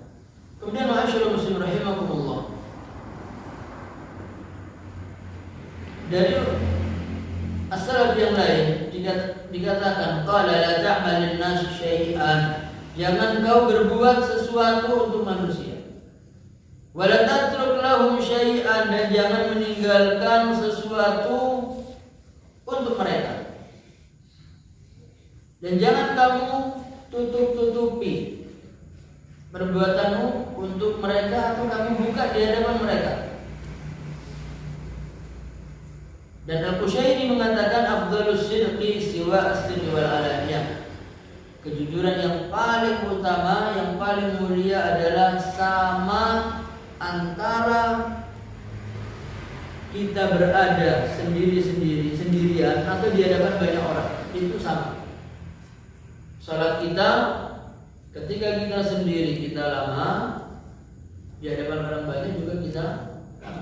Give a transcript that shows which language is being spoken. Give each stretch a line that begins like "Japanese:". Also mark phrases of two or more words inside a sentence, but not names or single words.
Indonesian: Kemudian
Arabic: ma'asyiral muslimin rahimakumullah,
Indonesian: dari as-salaf yang lain dikatakan
Arabic: qala la ta'malun nas syai'an,
Indonesian: jangan kau berbuat sesuatu untuk manusia.
Arabic: Wa la tatruk lahum syai'an,
Indonesian: dan jangan meninggalkan sesuatu untuk mereka. Dan jangan kamu tutup-tutupi perbuatanmu untuk mereka atau kamu buka di hadapan mereka. Dan Al-Qushairi mengatakan
Arabic: afdhalus sidqi siwa as-sidqi wal alaniyah.
Indonesian: Kejujuran yang paling utama, yang paling mulia adalah sama antara kita berada sendirian atau di hadapan banyak orang. Itu sama. Salat kita ketika kita sendiri kita lama, di hadapan orang banyak juga kita lama.